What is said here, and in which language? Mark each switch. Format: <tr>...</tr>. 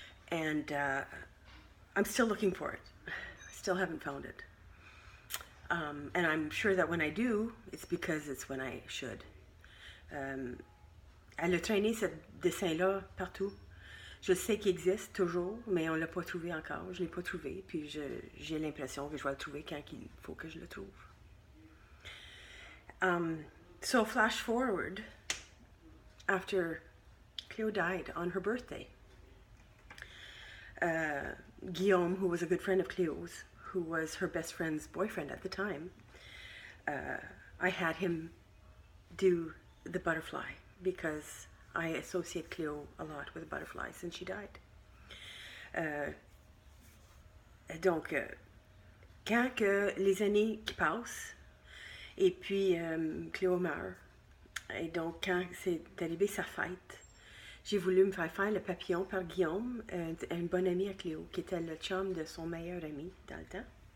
<en>And I'm still looking for it. Still haven't found it. And I'm sure that when I do, it's because it's when I should.</en> <fr>Elle a traîné ce dessin-là partout. Je sais qu'il existe toujours, mais on ne l'a pas trouvé encore. Je ne l'ai pas trouvé, puis j'ai l'impression que je vais le trouver quand il faut que je le trouve.</fr> <en>So flash forward, after Cleo died on her birthday, Guillaume, who was a good friend of Cleo's, who was her best friend's boyfriend at the time, I had him do the butterfly because I associate Cleo a lot with a butterfly since she died.</en> <fr>Donc, quand que les années qui passent, et puis Cleo meurt, et donc quand c'est arrivé sa fête, j'ai voulu me faire le papillon par Guillaume, un bon ami à Cléo, qui était le chum de son meilleur ami dans le temps.</fr>